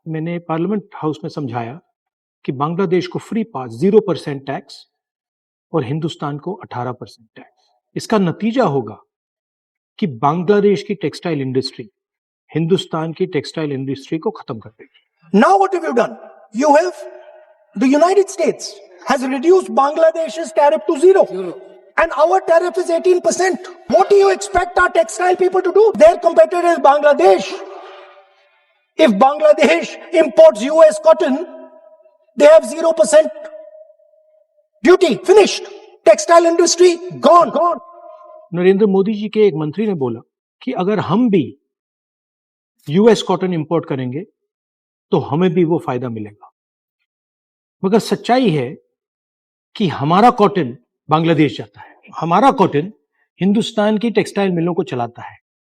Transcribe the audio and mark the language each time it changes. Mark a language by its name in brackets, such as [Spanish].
[Hindi] मैंने parliament house में समझाया कि बांग्लादेश को फ्री पास 0% टैक्स और हिंदुस्तान को 18% टैक्स। इसका नतीजा होगा कि बांग्लादेश की टेक्सटाइल इंडस्ट्री हिंदुस्तान की टेक्सटाइल इंडस्ट्री को खत्म कर देगी। [English] Now what have you done? You have, the United States has reduced Bangladesh's tariff to 0. And our tariff is 18%. What do you expect our textile people to do? Their competitor is Bangladesh. If Bangladesh imports US cotton, they have 0% duty. Finished. Textile industry gone. [Hindi] Narendra Modi ji के एक मंत्री ने बोला कि अगर हम भी US cotton import करेंगे तो हमें भी वो फायदा मिलेगा। मगर सच्चाई है कि हमारा कॉटन बांग्लादेश जाता है, हमारा कॉटन हिंदुस्तान की टेक्सटाइल मिलों को चलाता है।